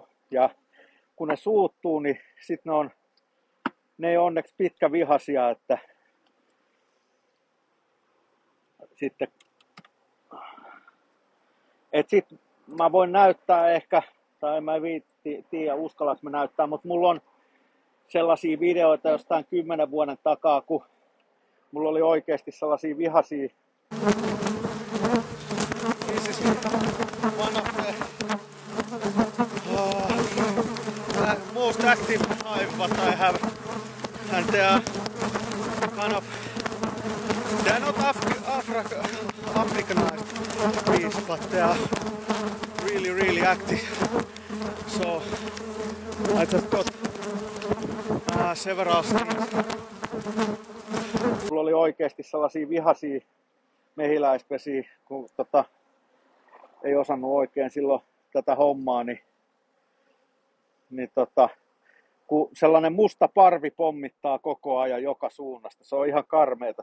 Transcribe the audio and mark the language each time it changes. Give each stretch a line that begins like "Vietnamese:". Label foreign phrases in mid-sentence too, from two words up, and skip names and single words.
Finnish: Ja kun ne suuttuu, niin sitten ne ei onneksi pitkävihaisia, että sitten mä voin näyttää ehkä, tai mä en tiedä uskallanko mä näyttää, mutta mulla on sellaisia videoita jostain 10 vuoden takaa, kun mulla oli oikeasti sellaisia vihaisia.
English: This is one of the most active hive what I have, and they are kind of, they are not Africanized bees, but they are really active. So I just got several stings.
Finnish: Mulla oli oikeesti sellaisia vihaisia mehiläispesiä, kun ei osannut oikein silloin tätä hommaa, niin kun sellainen musta parvi pommittaa koko ajan joka suunnasta, se on ihan karmeeta.